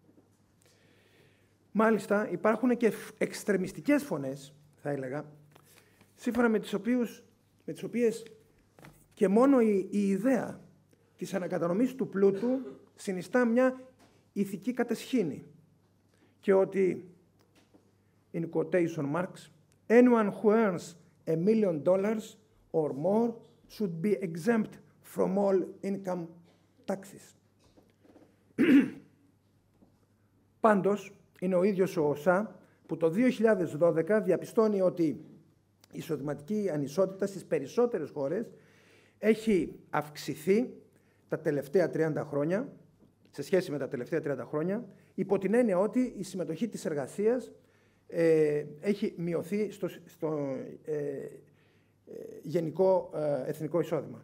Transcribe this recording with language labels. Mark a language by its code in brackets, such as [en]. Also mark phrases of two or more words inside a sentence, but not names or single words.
[el] Μάλιστα, υπάρχουν και εξτρεμιστικές φωνές, θα έλεγα, σύμφωνα με τις οποίες και μόνο η ιδέα της ανακατανομής του πλούτου συνιστά μια ηθική κατεσχήνη και ότι, [en] in quotation marks, anyone who earns $1 million or more should be exempt from all income taxes. [el] Πάντως, είναι ο ίδιος ο ΟΣΑ που το 2012 διαπιστώνει ότι η εισοδηματική ανισότητα στις περισσότερες χώρες έχει αυξηθεί τα τελευταία 30 χρόνια, σε σχέση με τα τελευταία 30 χρόνια, υπό την έννοια ότι η συμμετοχή της εργασίας έχει μειωθεί στο γενικό εθνικό εισόδημα.